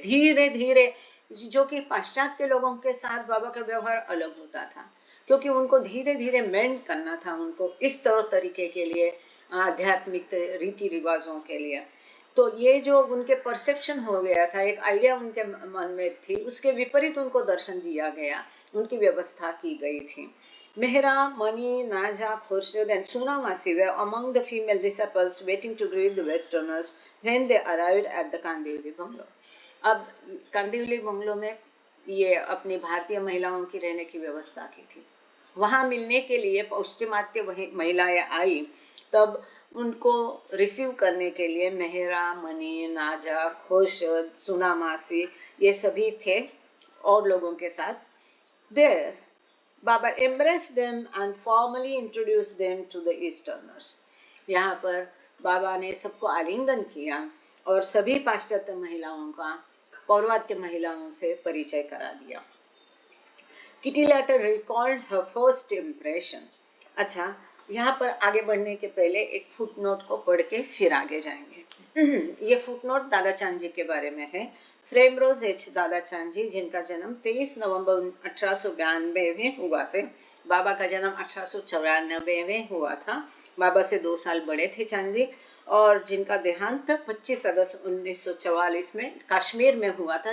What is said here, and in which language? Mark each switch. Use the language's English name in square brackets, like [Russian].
[Hindi] धीरे धीरे, जो कि पाश्चात्य लोगों के साथ बाबा का व्यवहार अलग होता था, क्योंकि उनको धीरे धीरे मेंट करना था, उनको इस तरह तरीके के लिए, आध्यात्मिक रीति रिवाजों के लिए। तो ये जो उनके परसेप्शन हो गया था, एक आइडिया उनके मन में थी, उसके विपरीत उनको दर्शन दिया गया, उनकी व्यवस्था की गई थी। [English] Mehra, Mani, Naja, Khurshid and Sunamasi were among the female disciples waiting to greet the Westerners when they arrived at the Kandivli bungalow. [Hindi] अब कांदिवली बंगलो में ये अपनी भारतीय महिलाओं की रहने की व्यवस्था की थी। वहां मिलने के लिए पश्चिमात्य महिलाएं आई, तब उनको रिसीव करने के लिए मेहरा, मनी, नाजा, खुर्शीद, सुनामासी ये सभी थे और लोगों के साथ। [English] There, Baba embraced them and formally introduced them to the Easterners. [Hindi] यहाँ पर बाबा ने सबको आलिंगन किया और सभी पाश्चात्य महिलाओं का पौर्वात्य महिलाओं से परिचय करा दिया। [English] Kitty later recalled her first impression. [Hindi] अच्छा, यहाँ पर आगे बढ़ने के पहले एक फुटनोट को पढ़ के फिर आगे जाएंगे। ये फुटनोट दादा चांद जी के बारे में है। फ्रेमरोज एच दादा चांद जी, जिनका जन्म 23 नवंबर 1892 में हुआ थे। बाबा का जन्म 1894 में हुआ था। बाबा से 2 साल बड़े थे चांद जी, और जिनका देहांत 25 अगस्त 1944 में कश्मीर में हुआ था।